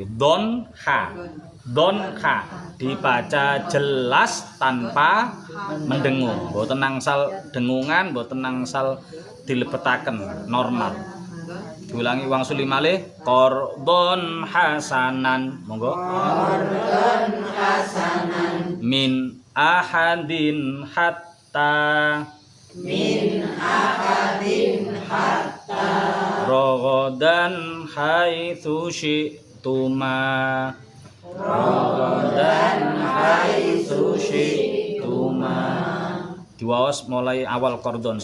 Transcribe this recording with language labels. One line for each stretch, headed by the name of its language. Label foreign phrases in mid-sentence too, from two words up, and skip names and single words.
Indonesian: Don ha dibaca jelas tanpa mendengung.
Javanese: Mboten nangsal dengungan, mboten nangsal dilebetaken, normal. Diulangi wangsuli malih.
Arabic: قرضا حسنا. Monggo. قرضا حسنا. من أحد حتى رغدا حيث شئتما.
Javanese: Diwaos mulai awal qardon.